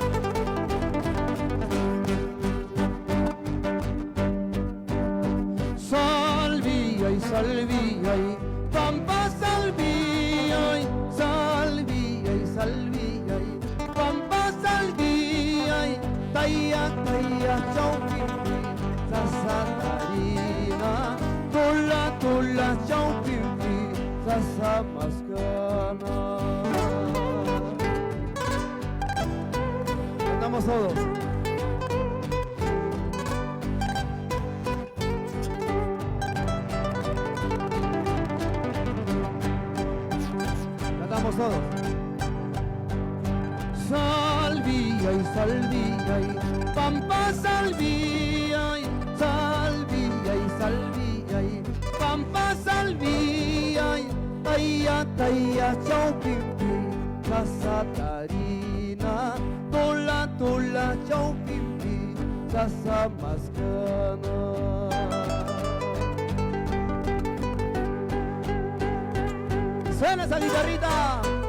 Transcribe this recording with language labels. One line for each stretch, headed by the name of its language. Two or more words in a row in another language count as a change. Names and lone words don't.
Quechua: Salvia y salvia y pampa salvia y salvia y salvia y pampa salvia y taya taya chaupipi sasatarina tola tola chaupipi sasamascana.
Spanish: Cantamos todos. Cantamos todos.
Quechua: Salvia y salvia y pampa salvia y salvia y salvia y pampa salvia y taya taya chaupipi sasatarina tola tola chaupipi sasamascana.
Spanish: Suena esa guitarrita.